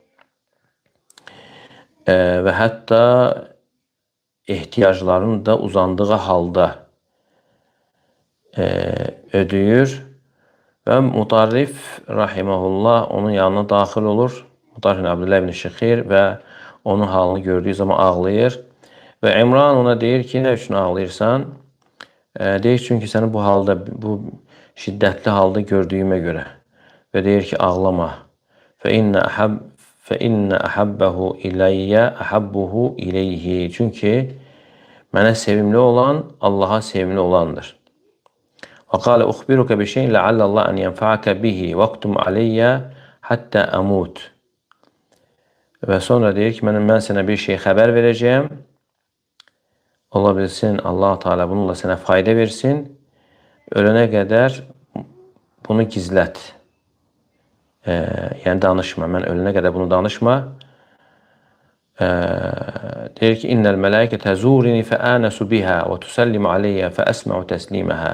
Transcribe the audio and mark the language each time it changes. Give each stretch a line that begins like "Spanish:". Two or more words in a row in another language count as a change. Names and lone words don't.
Azerbaijani: və hətta ehtiyaclarını da uzandığı halda ödəyir və Mutarrif rahiməhullah onun yanına daxil olur. Mutarrif ibn Abdullah ibn Şıxir və onun halını gördüyü zaman ağlayır və İmran ona deyir ki, nə üçün ağlayırsan? Deyir çünki səni bu halda, bu şiddətli halda gördüyümə görə və deyir ki, ağlama.
Arabic: فَإِنَّ أَحَبَّهُ إِلَيَّ أَحَبُّهُ إِلَيْهِ
Azerbaijani: Çünki mənə sevimli olan Allaha sevimli olandır.
Arabic: وَقَالَ أُخْبِرُكَ بِشَيْءٍ لَعَلَّ اللّٰهَ أَنْ يَنْفَعَكَ بِهِ وَاكْتُمْ عَلَيَّ حَتَّى أَمُوتُ
Azerbaijani: Və sonra deyir ki, mən sənə bir şey xəbər verəcəyəm. Ola bilsin, Allah-u Teala bununla sənə fayda versin. Ölənə qədər bunu gizlət. Yəni danışma. Mən ölənə qədər bunu danışma. Deyir ki,
Arabic: إن الملائكة تزورني فآنس بها وتسلم علي فأسمع تسليمها.